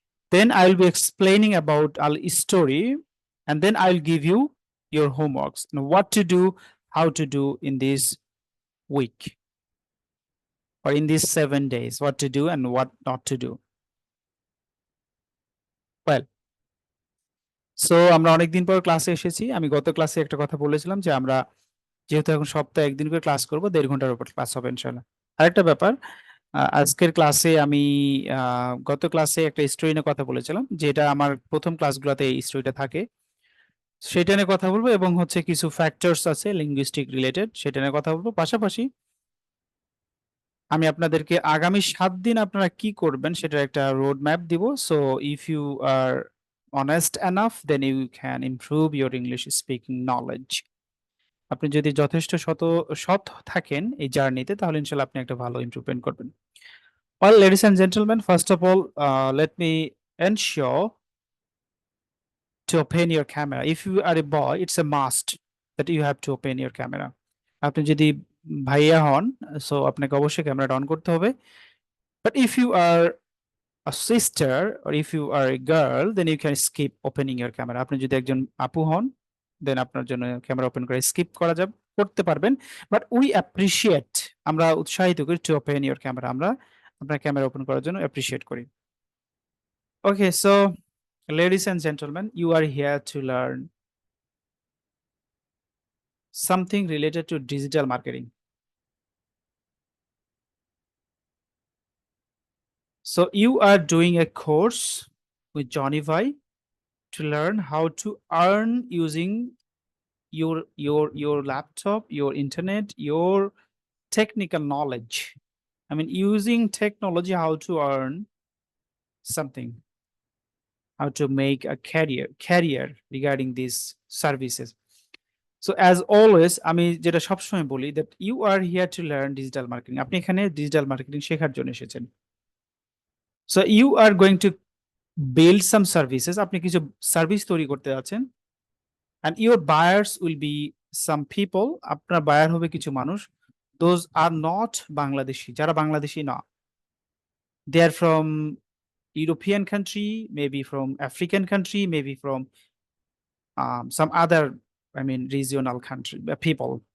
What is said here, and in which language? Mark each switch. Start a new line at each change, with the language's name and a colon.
English: Then I'll be explaining about our story, and then I'll give you your homeworks and what to do, how to do in this week or in these 7 days, what to do and what not to do.
Bangla: Well, so আমরা অনেকদিন পর ক্লাসে এসেছি। আমি গত ক্লাসে একটা কথা বলেছিলাম যে আমরা যেহেতু এখন সপ্তাহে একদিন করে ক্লাস করব, 1.5 ঘন্টার উপর ক্লাস হবে ইনশাল্লাহ। আরেকটা ব্যাপার, আজকের ক্লাসে আমি গত ক্লাসে একটা স্টোরি নিয়ে কথা বলেছিলাম, যেটা আমার প্রথম ক্লাসগুলোতে এই স্টোরিটা থাকে। সেটা নিয়ে কথা বলবো এবং হচ্ছে কিছু ফ্যাক্টরস আছে লিঙ্গুইস্টিক রিলেটেড, সেটা নিয়ে কথা বলবো। পাশাপাশি আমি আপনাদেরকে আগামী 7 দিন আপনারা কি করবেন সেটার একটা রোড ম্যাপ দিব।
English: So if you are honest enough then you can improve your English speaking knowledge.
Bangla: আপনি যদি যথেষ্ট সৎ থাকেন এই জার্নিতে, তাহলে ইনশাল্লাহ আপনি একটা ভালো ইমপ্রুভমেন্ট করবেন।
English: Well, ladies and gentlemen, first of all, let me ensure to open your camera. If you are a boy, it's a must that you have to open your camera.
Bangla: আপনি যদি ভাইয়া হন, সো আপনাকে অবশ্যই ক্যামেরাটা on করতে হবে।
English: But if you are a sister or if you are a girl, then you can skip opening your camera.
Bangla: আপনি যদি একজন আপু হন, দেন আপনার জন্য ক্যামেরা ওপেন করে স্কিপ করা যাবে। করতে পারবেন,
English: but we appreciate,
Bangla: আমরা উৎসাহিত করি
English: to open your camera,
Bangla: আমরা আপনার ক্যামেরা ওপেন করার জন্য অ্যাপ্রিসিয়েট করি।
English: Okay, so ladies and gentlemen, you are here to learn something related to digital marketing. So you are doing a course with Johnny Vai to learn how to earn using your laptop, your internet, your technical knowledge. I mean, using technology, how to earn something, how to make a career regarding these services. So as always,
Bangla: আমি যেটা সবসময় বলি
English: that you are here to learn digital marketing.
Bangla: আপনি এখানে digital marketing শেখার জন্য এসেছেন।
English: So you are going to build some services.
Bangla: আপনি কিছু সার্ভিস তৈরি করতে যাচ্ছেন,
English: and your buyers will be some people.
Bangla: আপনার বায়ার হবে কিছু মানুষ,
English: those are not
Bangla: বাংলাদেশি, যারা বাংলাদেশি না।
English: They are from European country, maybe from African country, maybe from some other, I mean, regional country people.